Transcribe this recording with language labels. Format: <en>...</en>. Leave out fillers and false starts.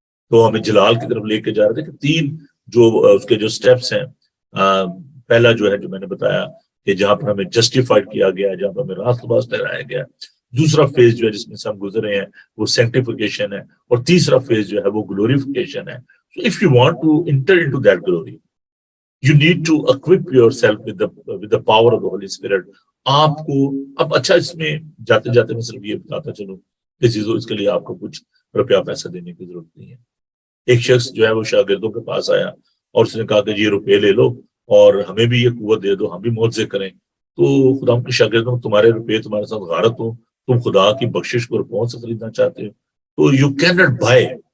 <ur>تو ہمیں جلال کی طرف لے کے جا رہے تھے کہ 3 جو اس کے جو سٹیپس ہیں. پہلا جو ہے جو میں نے بتایا کہ جہاں پر ہمیں جسٹیفائڈ کیا گیا ہے، جہاں پر ہمیں راست باز ٹھہرایا گیا ہے. دوسرا فیز جو ہے جس میں سے ہم گزرے ہیں وہ سینکٹیفیکیشن ہے. اور تیسرا فیز جو ہے وہ گلوریفیکیشن ہے.</ur> <en>So if you want to enter into that glory, you need to equip yourself with the power of the Holy Spirit.</en> <ur>آپ کو اب اچھا اس میں جاتے جاتے میں صرف یہ بتاتا چلوں کہ چیزوں اس کے لیے آپ کو کچھ روپیہ پیسہ دینے کی ضرورت نہیں ہے. ایک شخص جو ہے وہ شاگردوں کے پاس آیا اور اس نے کہا کہ یہ روپے لے لو اور ہمیں بھی یہ قوت دے دو، ہم بھی معجزے کریں. تو خدا کے شاگردوں تمہارے روپے تمہارے ساتھ غارت ہو، تم خدا کی بخشش کو روپوں سے خریدنا چاہتے ہو، تو</ur> <en>You can not buy.</en>